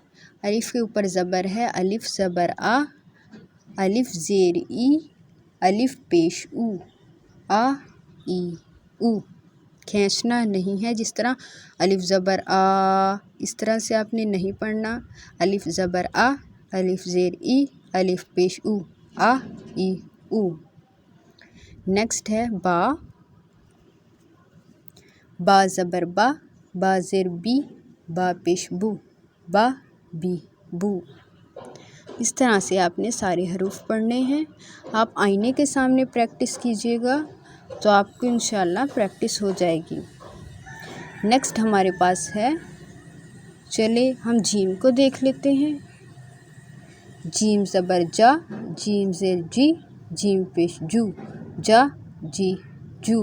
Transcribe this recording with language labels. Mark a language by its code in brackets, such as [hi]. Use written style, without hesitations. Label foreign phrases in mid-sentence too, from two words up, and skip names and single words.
[ur] الف کے اوپر زبر ہے، الف زبر آ، الف زیر ای، الف پیش او، آ ای او۔ کھینچنا نہیں ہے، جس طرح الف زبر آ، اس طرح سے آپ نے نہیں پڑھنا۔ الف زبر آ، الف زیر ای، الف پیش او، آ ای او۔ نیکسٹ ہے با، با زبر با، با زیر بی، با پیش بو، با بی بو۔ اس طرح سے آپ نے سارے حروف پڑھنے ہیں۔ آپ آئینے کے سامنے پریکٹس کیجیے گا تو آپ کو انشاءاللہ پریکٹس ہو جائے گی۔ نیکسٹ ہمارے پاس ہے، چلے ہم جیم کو دیکھ لیتے ہیں۔ جیم زبر جا، جیم زیر جی، جیم پیش جو، جا جی جو۔